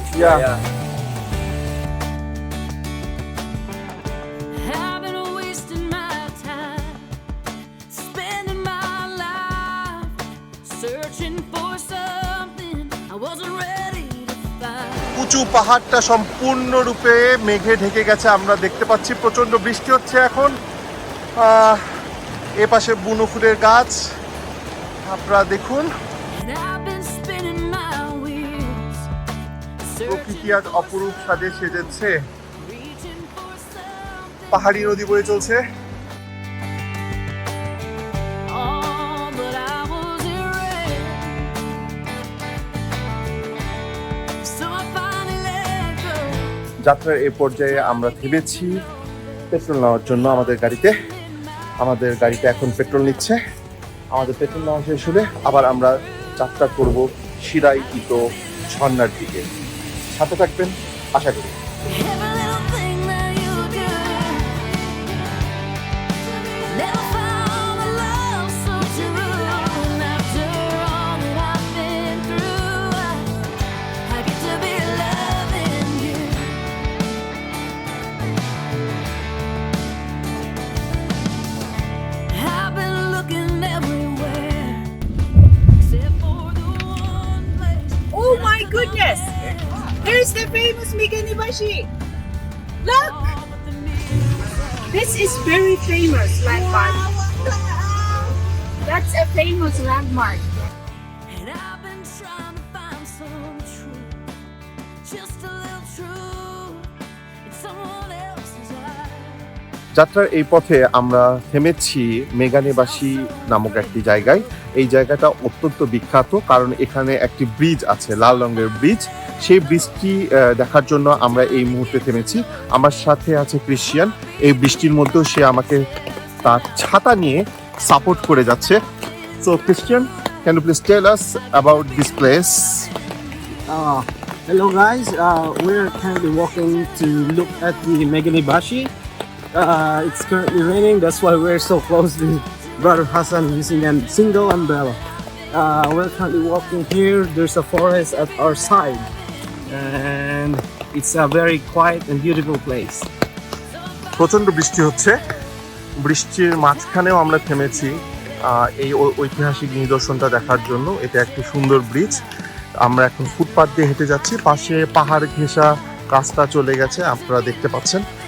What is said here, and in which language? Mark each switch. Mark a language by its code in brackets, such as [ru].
[en] Yeah. I've been wasting my time, spending my life searching for something I wasn't ready to find. [bn] উঁচু পাহাড়টা সম্পূর্ণরূপে মেঘে ঢেকে গেছে, আমরা দেখতে পাচ্ছি প্রচন্ড বৃষ্টি হচ্ছে এখন। এ পাশে বুনো ফুলের গাছ আপনারা দেখুন। [en] And I've been spinning my wheels, [bn] প্রকৃতি আজ অপরূপ সাজে সেজেছে। [en] reaching for something. [bn] পাহাড়ি নদী বয়ে চলছে। [en] Oh, but I wasn't ready. So I finally let go. [bn] যাত্রার এ পর্যায়ে আমরা থেমেছি পেট্রোল নেওয়ার জন্য আমাদের গাড়িতে। আমাদের গাড়িতে এখন পেট্রোল নিচ্ছে। আমাদের পেট্রোল নেওয়া শেষ হলে আবার আমরা যাত্রা করব শিরাইতো ঝর্ণার দিকে। সাথে থাকবেন আশা করি। [en] Every little thing that you do, never found a love so true. And after all that I've been through, I get to be loving you. I've been looking everywhere, except for the one place. Oh my goodness! There's the famous Megane Bashi! Look! This is very famous landmark. That's a famous landmark. And I've been trying to find some truth, just a little truth in someone else's eyes. [bn] যাত্রার এই পথে আমরা থেমেছি মেগানেবাসী নামক একটি জায়গায়। এই জায়গাটা অত্যন্ত বিখ্যাত কারণ এখানে একটি ব্রিজ আছে, লাল রঙের ব্রিজ। সেই ব্রিজটি দেখার জন্য আমরা এই মুহূর্তে থেমেছি। আমার সাথে আছে ক্রিশ্চিয়ান। এই বৃষ্টির মধ্যেও সে আমাকে তার ছাতা নিয়ে সাপোর্ট করে যাচ্ছে। [en] So Christian, can you please tell us about this place? Hello guys, we're currently walking to look at the Meganebashi. It's currently raining, that's why we're so close to Brother Hassan using a single umbrella. We're currently walking here, there's a forest at our side and it's a very quiet and beautiful place. [bn] প্রচণ্ড বৃষ্টি হচ্ছে, বৃষ্টির মাঝখানেও আমরা থেমেছি এই ঐতিহাসিক নিদর্শনটা দেখার জন্য। এটা একটি সুন্দর ব্রিজ। আমরা এখন ফুটপাথ দিয়ে হেঁটে যাচ্ছি, পাশে পাহাড় ঘেঁষা রাস্তা চলে গেছে, আপনারা দেখতে পাচ্ছেন।